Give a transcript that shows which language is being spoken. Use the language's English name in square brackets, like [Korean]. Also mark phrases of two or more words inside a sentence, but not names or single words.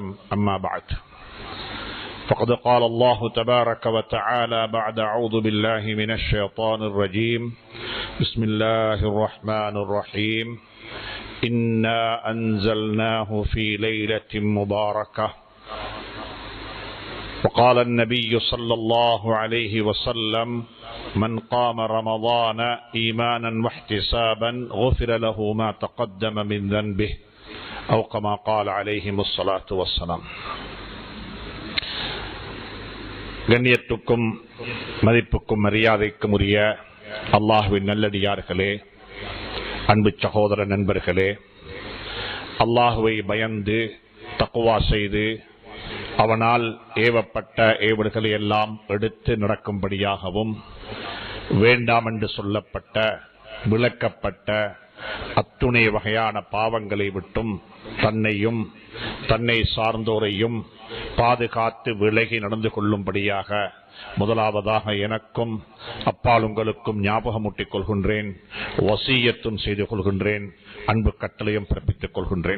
[Arabic] أما بعد، فقد قال الله تبارك وتعالى بعد أعوذ بالله من الشيطان الرجيم بسم الله الرحمن الرحيم إنا أنزلناه في ليلة مباركة. وقال النبي صلى الله عليه وسلم من قام رمضان إيمانا واحتسابا غفر له ما تقدم من ذنبه أو كما قال عليهم الصلاة والسلام. [Tamil] கண்ணியத்துக்கும் மதிப்புக்கும் மரியாதைக்கும் உரிய அல்லாஹ்வின் நல்லடியார்களே, அன்பு சகோதர நண்பர்களே, அல்லாஹுவை பயந்து தக்வா செய்து அவனால் ஏவப்பட்ட ஏவல்களை எல்லாம் எடுத்து நடக்கும்படியாகவும், வேண்டாம் என்று சொல்லப்பட்ட விளக்கப்பட்ட அத்துணை வகையான பாவங்களை விட்டும் தன்னையும் தன்னை சார்ந்தோரையும் பாதுகாத்து விலகி நடந்து கொள்ளும்படியாக முதலாவதாக எனக்கும் அப்பால் உங்களுக்கும் ஞாபகமூட்டிக் கொள்கின்றேன், வசியத்தும் செய்து கொள்கின்றேன், அன்பு கட்டளையும் பிறப்பித்துக் கொள்கின்றேன்.